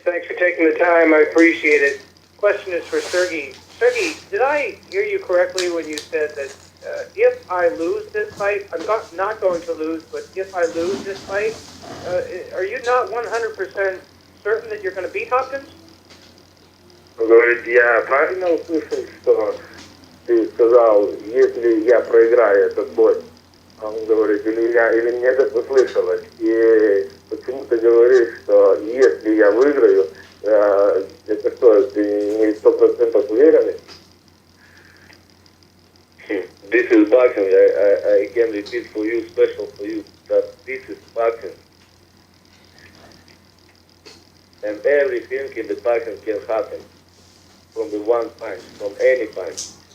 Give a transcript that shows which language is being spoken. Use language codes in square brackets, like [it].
[en] Thanks for taking the time. I appreciate it. Question is for Sergey. Sergey, did I hear you correctly when you said that if I lose this fight, I'm not going to lose, but if I lose this fight, are you not 100% certain that you're going to beat Hopkins? [ru] Говорит, я правильно услышал, что ты сказал, если я проиграю этот бой? Он говорит, или мне это послышалось. И почему ты говоришь, что если я выиграю, это что, ты не 100% уверенный? [en] This is boxing. I can repeat for you, special for you, that this is boxing. And everything in the boxing can happen from the one punch, from any punch.